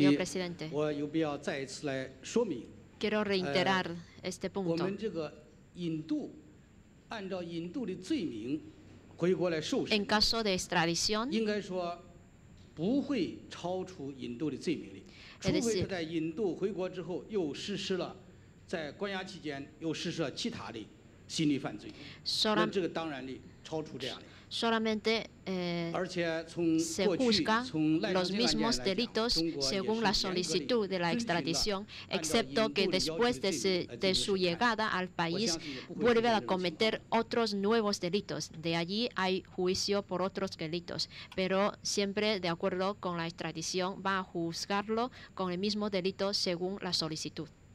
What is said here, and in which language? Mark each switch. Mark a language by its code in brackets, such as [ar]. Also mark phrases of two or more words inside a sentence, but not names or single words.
[es] Gracias, señor presidente. [zh] 我有必要再一次来说明。 [es] Quiero reiterar este [zh] 我 [es] punto. [zh] 们这个引渡，按照引渡的罪名回国来受审， [es] En caso de extradición, [zh] 应该说不会超出引渡的罪名里，除非他在引渡回国之后又实施了在关押期间又实施了其他的刑事犯罪，那这个当然的超出这样的。 [es] solamente se juzga los mismos delitos según la solicitud de la extradición, excepto que después de su llegada al país vuelve a cometer otros nuevos delitos. De allí hay juicio por otros delitos, pero siempre de acuerdo con la extradición va a juzgarlo con el mismo delito según la solicitud.